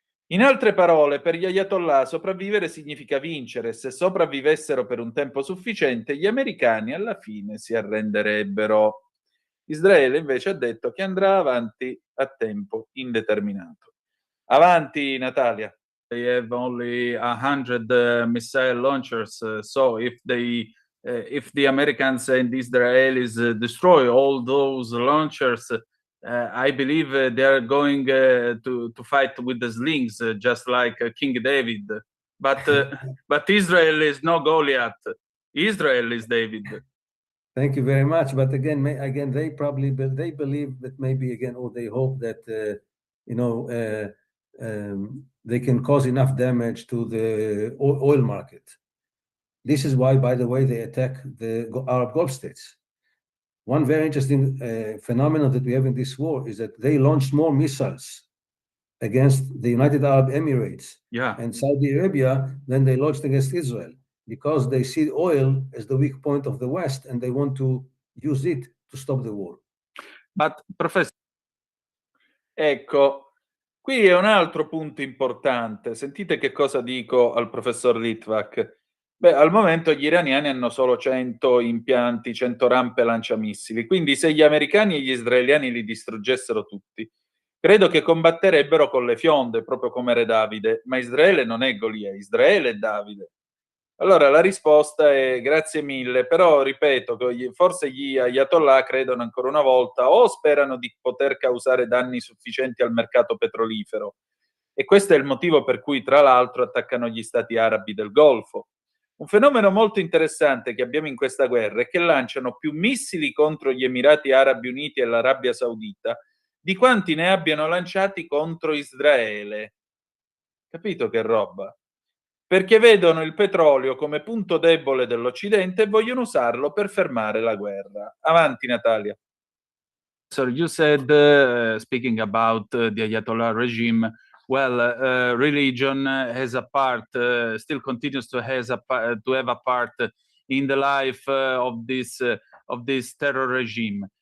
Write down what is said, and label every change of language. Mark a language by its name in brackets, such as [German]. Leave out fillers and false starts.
[Italian] In altre parole, per gli Ayatollah sopravvivere significa vincere. Se sopravvivessero per un tempo sufficiente, gli americani alla fine si arrenderebbero. Israele invece ha detto che andrà avanti a tempo indeterminato. Avanti, Natalia. [English] They have only 100 missile launchers, so if the Americans and the Israelis destroy all those launchers, I believe they are going to fight with the slings, just like King David. But Israel is no Goliath. Israel is David. Thank you very much. But again, they believe that maybe again, or they hope that they can cause enough damage to the oil market. This is why, by the way, they attack the Arab Gulf states. One very interesting phenomenon that we have in this war is that they launched more missiles against the United Arab Emirates and Saudi Arabia than they launched against Israel, because they see oil as the weak point of the West and they want to use it to stop the war. But, Professor, [Italian] ecco, Qui è un altro punto importante. Sentite che cosa dico al professor Litvak. Beh, al momento gli iraniani hanno solo 100 impianti, 100 rampe lanciamissili, quindi se gli americani e gli israeliani li distruggessero tutti, credo che combatterebbero con le fionde, proprio come Re Davide, ma Israele non è Golia, Israele è Davide. Allora la risposta è grazie mille, però ripeto che forse gli ayatollah credono ancora una volta o sperano di poter causare danni sufficienti al mercato petrolifero, e questo è il motivo per cui tra l'altro attaccano gli stati arabi del Golfo. Un fenomeno molto interessante che abbiamo in questa guerra è che lanciano più missili contro gli Emirati Arabi Uniti e l'Arabia Saudita di quanti ne abbiano lanciati contro Israele. Capito che roba? Perché vedono il petrolio come punto debole dell'Occidente e vogliono usarlo per fermare la guerra. Avanti, Natalia. [English] So you said, speaking about the Ayatollah regime, well, religion has a part, still continues to have a part in the life of this terror regime.